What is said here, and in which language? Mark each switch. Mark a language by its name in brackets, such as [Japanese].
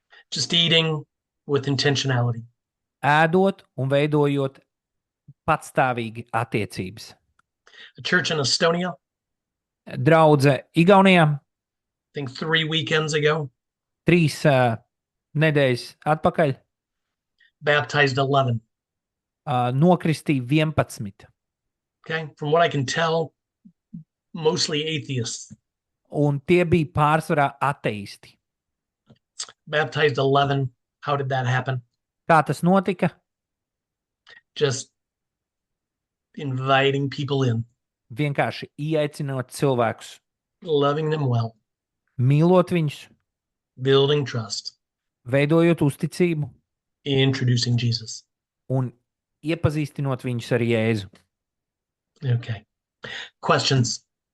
[English] Just eating with intentionality. [Latvian] Ēdot un veidojot patstāvīgi attiecības. [English] A church in Estonia, [Latvian] Draudze Igaunijā [English] I think 3 weekends ago, [Latvian] 3 nedēļas atpakaļ [English] baptized 11. [Latvian] Nokristīja 11. [English] Okay. From what I can tell, mostly atheists. [Latvian] Un tie bija pārsvarā ateisti. [English] Baptized 11. How did that happen? [Latvian] Kā tas notika? [English] Just inviting people in, [Latvian] Vienkārši ieaicinot cilvēkus, [English] loving them well, [Latvian] mīlot viņus, [English] building trust, [Latvian] veidojot uzticību [English] introducing Jesus. [Latvian] un iepazīstinot viņus ar Jēzu. [English] Okay. Questions?